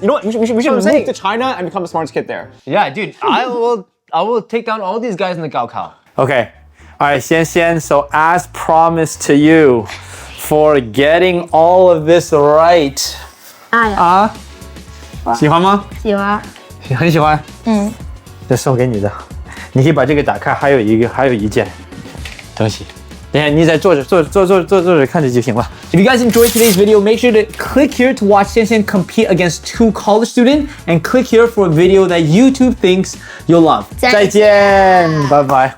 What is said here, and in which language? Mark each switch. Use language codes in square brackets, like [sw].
[en] You know what? We should move to China and become the smartest kid there. Yeah, dude, I will take down all these guys in the Gaokao. Okay. All right, Xian Xian, so as promised to you, for getting all of this right. [zh] 喜欢吗？喜欢。很喜欢。这送给你的，你可以把这个打开，还有一件东西。等一下，你再坐着看着就行了。 [en] If you guys enjoyed today's video, make sure to click here to watch Xian Xian compete against 2 college students, and click here for a video that YouTube thinks you'll love. 再见，拜拜。